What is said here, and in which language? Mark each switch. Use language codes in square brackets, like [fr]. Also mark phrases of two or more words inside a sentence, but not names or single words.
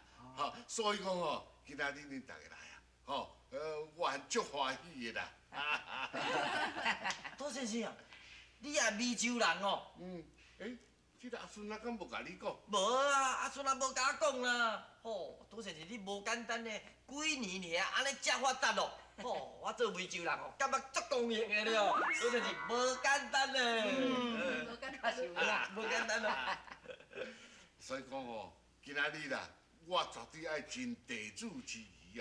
[nan] 吼，所以讲吼，今仔日恁大家来啊，吼，我很足欢喜的啦。杜先生，你也湄洲人哦？这个阿孙啊，敢无甲你讲？无啊，阿孙也无甲我讲啦。吼，杜先生，你无简单呢，几年尔安尼遮发达咯。吼，我做湄洲人哦，感觉足公平的了。杜先生无简单呢。无简单是啊，无简单啊。所以讲吼，今仔日啦，我绝对爱尽地主之谊啊！